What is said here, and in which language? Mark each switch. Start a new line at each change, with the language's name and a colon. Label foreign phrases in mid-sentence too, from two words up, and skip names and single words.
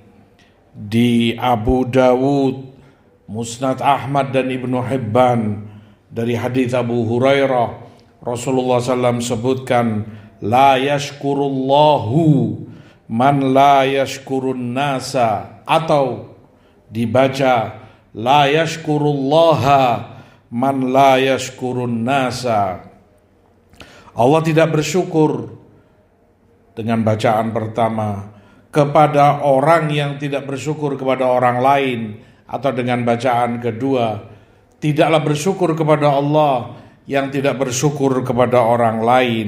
Indonesian: Di Abu Dawud, Musnad Ahmad dan Ibnu Hibban dari hadits Abu Hurairah, Rasulullah SAW sebutkan,
Arabic: لا يشكر الله من لا يشكر الناس,
Indonesian: atau dibaca
Arabic: لا يشكر الله من لا يشكر الناس.
Indonesian: Allah tidak bersyukur dengan bacaan pertama kepada orang yang tidak bersyukur kepada orang lain, atau dengan bacaan kedua, tidaklah bersyukur kepada Allah yang tidak bersyukur kepada orang lain.